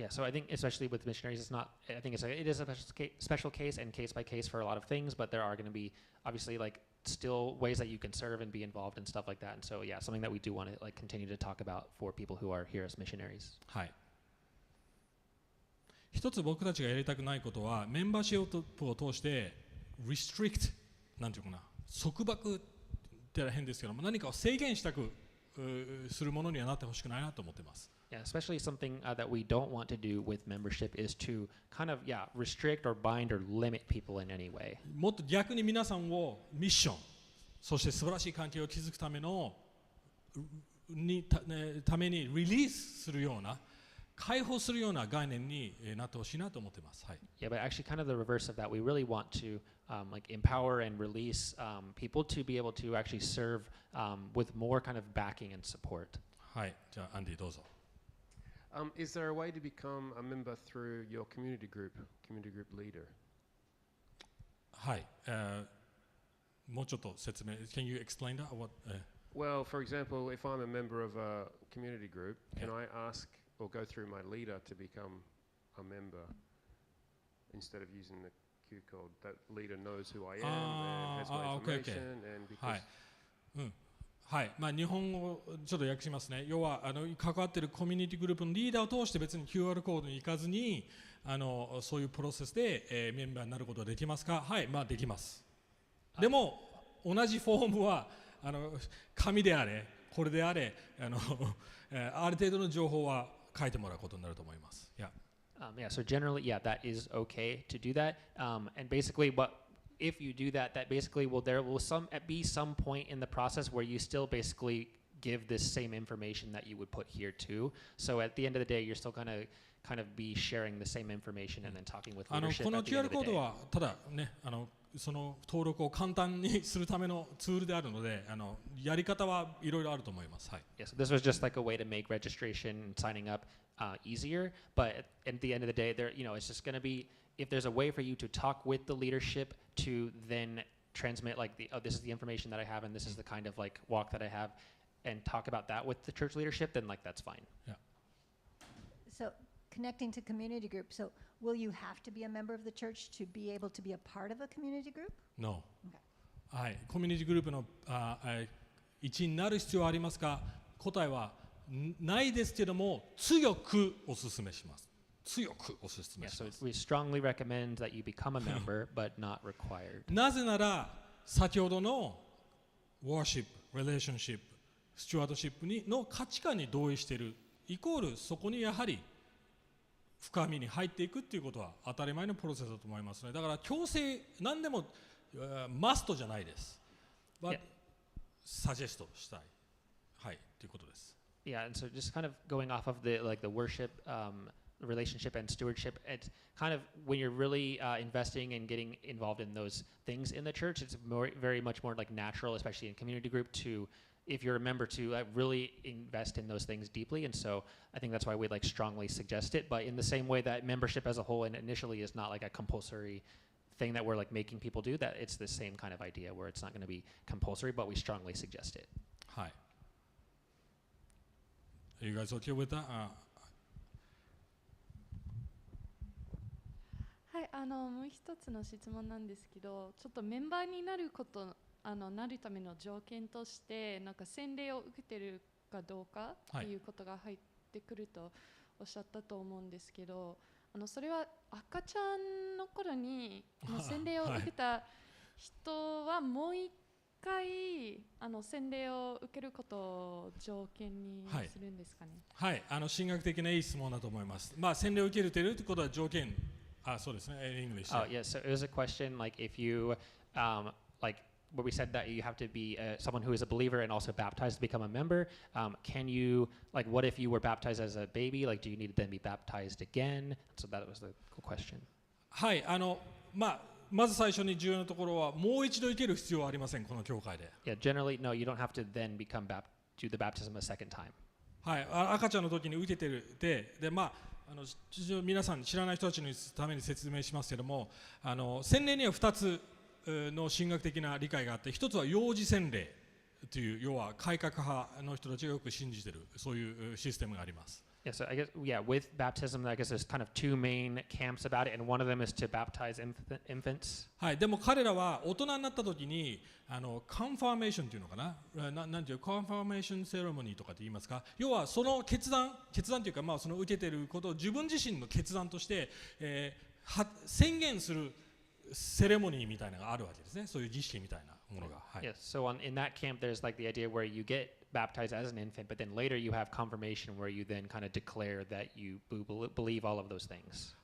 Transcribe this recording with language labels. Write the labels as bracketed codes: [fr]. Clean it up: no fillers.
[en] Yeah, so I think especially with missionaries, it's not. I think it is a special case and case by case for a lot of things, but there are going to be obviously like still ways that you can serve and be involved and stuff like that. And so yeah, something that we do want to like continue to talk about for people who are here as missionaries. [ja] はい。一つ僕たちがやりたくないことは、メンバーシップを通してrestrict なんていうかな、束縛って変ですけども、何かを制限したくするものにはなってほしくないなと思っています。 [en] Yeah, especially something that we don't want to do with membership is to kind of restrict or bind or limit people in any way. [ja] もっと逆に皆さんをミッション、そして素晴らしい関係を築くためにリリースするような、解放するような概念になってほしいなと思っています。はい。 [en] Yeah, but actually kind of the reverse of that. We really want to like empower and release people to be able to actually serve with more kind of backing and support. [ja] はい、じゃあアンディどうぞ。 [en] Is there a way to become a member through your community group leader? [ja] はい、もうちょっと説明。 [en] Can you explain that? Well, for example, if I'm a member of a community group, can I ask or go through my leader to become a member instead of using the Q code? That leader knows who I am and has my information and because [ja] はい、はい、日本語ちょっと訳しますね。要は関わっているコミュニティグループのリーダーを通して別に QR コードに行かずにそういうプロセスで、メンバーになることができますか？はい、できます。でも同じフォームは紙であれこれであれある程度の情報は書いてもらうことになると思います。 [en] Yeah. So generally, that is okay to do that. And basically, if you do that, basically there will be some point in the process where you still basically give this same information that you would put here too. So at the end of the day, you're still going to kind of be sharing the same information and then talking with leadership [ja] この [en] at the end of the [ja] コード [en] day. [ja] はただねその登録を簡単にするためのツールであるので、やり方はいろいろあると思います。はい。 [en] Yes, this was just like a way to make registration and signing up easier. But at the end of the day, there, it's just going to be, if there's a way for you to talk with the leadership to then transmit like this is the information that I have and this is the kind of like walk that I have, and talk about that with the church leadership, then like that's fine. Yeah. So connecting to community group. So will you have to be a member of the church to be able to be a part of a community group? No. Okay. [ja] はい。コミュニティグループの一員になる必要はありますか？答えはないですけども、強くお勧めします。強くお勧め [en] Yeah, [ja] し [en] so [ja] ます。 [en] we strongly recommend that you become a member, but not required. [ja] なぜなら先ほどのワーシップ、リレーションシップ、スチュワードシップの価値観に同意しているイコールそこにやはり深みに入っていくっていうことは当たり前のプロセスだと思いますね。だから強制何でもマストじゃないです。 [en] Yeah. [ja] サジェストしたい。はいということです。 [en] Yeah, and so just kind of going off of the worship relationship and stewardship, it's kind of when you're really investing and getting involved in those things in the church, it's very much more like natural, especially in community group, to if you're a member to really invest in those things deeply. And so I think that's why we like strongly suggest it. But in the same way that membership as a whole and initially is not like a compulsory thing that we're like making people do, that it's the same kind of idea where it's not going to be compulsory, but we strongly suggest it. [ja] はい。 [en] Are you guys okay with that? [ja] はい、もう一つの質問なんですけど、ちょっとメンバーになるなるための条件としてなんか洗礼を受けてるかどうかっていうことが入ってくるとおっしゃったと思うんですけど、それは赤ちゃんの頃に洗礼を受けた人はもう一回洗礼を受けることを条件にするんですかね。はい、神学的ないい質問だと思います。まあ洗礼を受けるということは条件。そうですね。English. [en] Oh, yeah. So it was a question like if you like where we said that you have to be someone who is a believer and also baptized to become a member. Can you like what if you were baptized as a baby? Like do you need to then be baptized again? So that was the question. [ja] はい、まず最初に重要なところはもう一度受ける必要はありませんこの教会で。 [en] Yeah, generally no, you don't have to then do the baptism a second time. [ja] はい、赤ちゃんの時に受けてるで皆さん知らない人たちのために説明しますけれども、洗礼には2つの神学的な理解があって、一つは幼児洗礼という要は改革派の人たちがよく信じているそういうシステムがあります。 [en] Yeah, so I guess with baptism, I guess there's kind of two main camps about it, and one of them is to baptize infants. [ja] はい、でも彼らは大人になった時にカンファーメーションというのかな、なんていうカンファーメーションセレモニーとかって言いますか、要はその決断というかその受けていることを自分自身の決断として、宣言するセレモニーみたいなのがあるわけですね。そういう儀式みたいなものが。はい。 [en] Yes, so in that camp, there's like the idea where you get baptized as an infant, but then later you have confirmation where you then kind of declare that you believe all of those things.